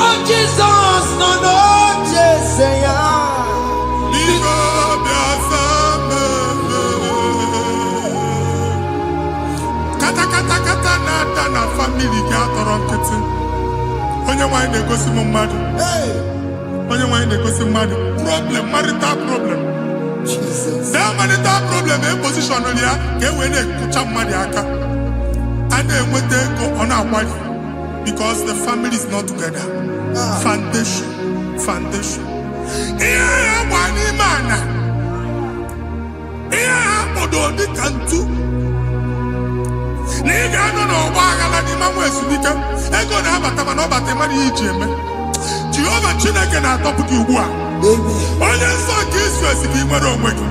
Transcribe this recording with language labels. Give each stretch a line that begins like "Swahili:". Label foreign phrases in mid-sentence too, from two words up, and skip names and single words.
English: Jesus, no, no, Jesus,
Igbo: kata na family ga atọrọ nkịtị. Onye nwanyị na-egosi m mmadụ. Onye nwanyị na-egosi mmadụ.
English: Problem, marital problem. Jesus. That marital problem position
Igbo: ya ka e wee na-ekụcha mmadụ aka. A na-enweta ego ọ na-akwari
English: because the family is not together. Foundation.
Igbo: Ihe ya gba n'ime ana. Ihe ha kpọdo dị ka ntu. Na ị ga-anọ n'ọgba aghara n'ime nwa ezumike ego na-abata mana ọ bata mmadụ ihe iji eme. Jehova Chineke na-atọpụ gị ugbu a. Onye nsọ nke Izrel gị nwere onwe gị.